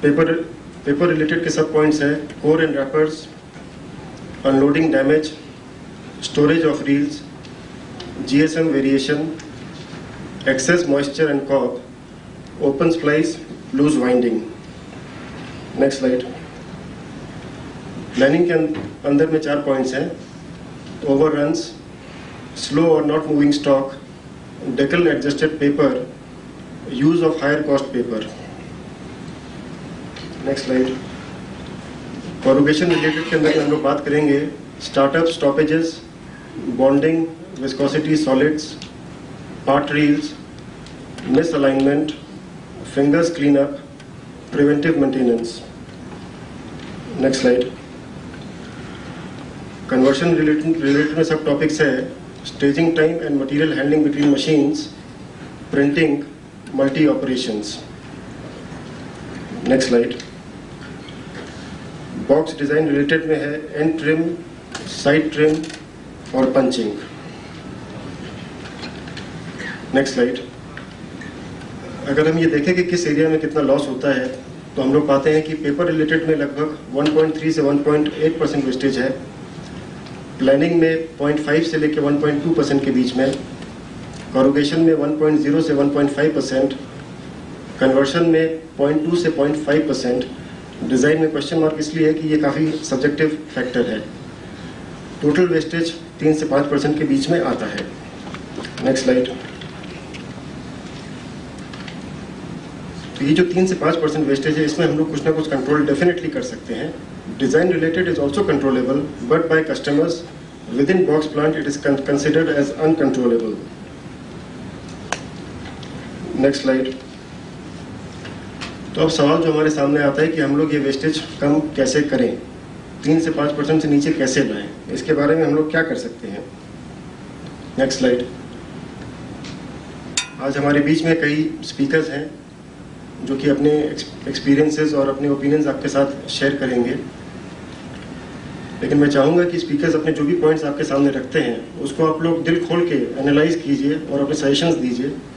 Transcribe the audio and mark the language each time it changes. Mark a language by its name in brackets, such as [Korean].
[Hindi] Paper related के सब points हैं core and rappers, unloading damage, storage of reels, GSM variation, access moisture and corp, open splice, loose winding. [English] Next slide. [Hindi] Planning के अंदर में 4 points हैं, [English] Overruns, slow or not moving stock, decal adjusted paper, use of higher cost paper. Next slide. Corrugation related [Hindi] के अंदर हम लोग बात करेंगे [English] startup stoppages, bonding, viscosity solids, part reels, misalignment, fingers cleanup, preventive maintenance. Next slide. Conversion related [Hindi] में सब topics है [English] staging time and material handling between machines, printing, multi-operations. Next slide. Box design related [Hindi] में है [English] end trim, side trim और punching. Next slide. [Hindi] अगर हम ये देखें कि किस एरिया में कितना लॉस होता है तो हम लोग पाते हैं कि पेपर रिलेटेड में लगभग 1.3 से 1.8% वेस्टेज है, प्लानिंग में 0.5 से लेकर 1.2% के बीच में, कोरुगेशन में 1.0 से 1.5%, कन्वर्शन में 0.2 से 0.5%, डिज़ाइन में क्वेश्चन मार्क इसलिए है कि ये काफ़ी सब्जेक्टिव फैक्टर है। टोटल वेस्टेज 3 से 5% के बीच में आता है। [English] Next slide. [Hindi] तो ये जो 3 से 5% वेस्टेज है इसमें हम लोग कुछ ना कुछ कंट्रोल डेफिनेटली कर सकते हैं। [English] Design related is also controllable, but by customers within box plant it is considered as uncontrollable. Next slide. [Hindi] तो अब सवाल जो हमारे सामने आता है कि हम लोग ये वेस्टेज कम कैसे करें, 3 से 5% से नीचे कैसे लाएं, इसके बारे में हम लोग क्या कर सकते हैं। [English] Next slide. [Hindi] आज हमारे बीच में कई स्पीकर्स हैं जो कि अपने एक्सपीरियंसेस और अपने ओपिनियंस आपके साथ शेयर करेंगे, लेकिन मैं चाहूँगा कि स्पीकर्स अपने जो भी पॉइंट्स आपके सामने रखते हैं उसको आप लोग दिल खोल के एनालाइज कीजिए और अपने सजेशंस दीजिए।